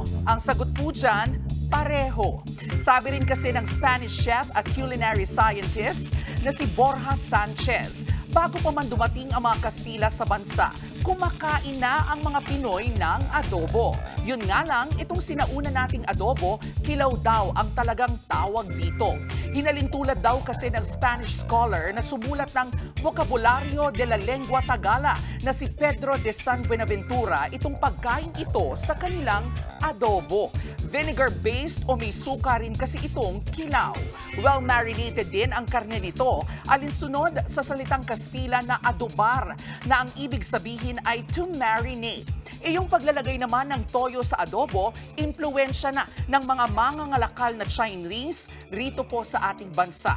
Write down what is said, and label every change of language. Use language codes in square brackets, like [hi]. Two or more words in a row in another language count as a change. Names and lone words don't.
[tl] Ang sagot po dyan, pareho. Sabi rin kasi ng [en] Spanish chef [tl] at [en] culinary scientist [tl] na si Borja Sanchez, bago pa man dumating ang mga Kastila sa bansa, kumakain na ang mga Pinoy ng adobo. Yun nga lang, itong sinauna nating adobo, kilaw daw ang talagang tawag dito. Hinalintulad daw kasi ng [en] Spanish scholar [tl] na sumulat ng Vocabulario de la Lengua Tagala na si Pedro de San Buenaventura itong pagkain ito sa kanilang adobo. Vinegar-based o may suka rin kasi itong kilaw. Well-marinated din ang karne nito, alinsunod sa salitang Kastila na adobar, na ang ibig sabihin ay [en] to marinate. [tl] E yung paglalagay naman ng toyo sa adobo, impluwensya na ng mga mangangalakal na Chinese rito po sa ating bansa.